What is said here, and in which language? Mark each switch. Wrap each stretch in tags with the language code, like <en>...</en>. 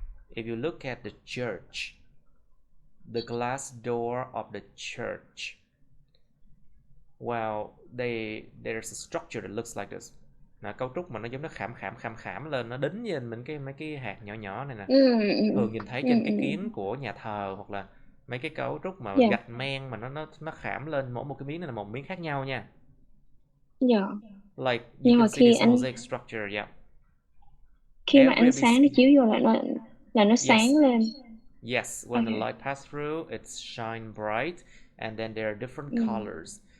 <en>If you look at the church, the glass door of the church, well, there's a structure that looks like this.</en> <vi>Là cấu trúc mà nó giống nó khảm lên, nó đính lên mấy cái hạt nhỏ này nè. Thường nhìn thấy trên cái kiến của nhà thờ, hoặc là mấy cái cấu trúc mà gạch men mà nó khảm lên, mỗi một cái miếng này là một miếng khác nhau nha.</vi> <en>Like you can see this mosaic structure, yeah.</en> <vi>Khi mà ánh sáng nó chiếu vô là nó sáng lên.</vi> <en>Yes, when the light pass through, it shine bright, and then there are different colors.</en>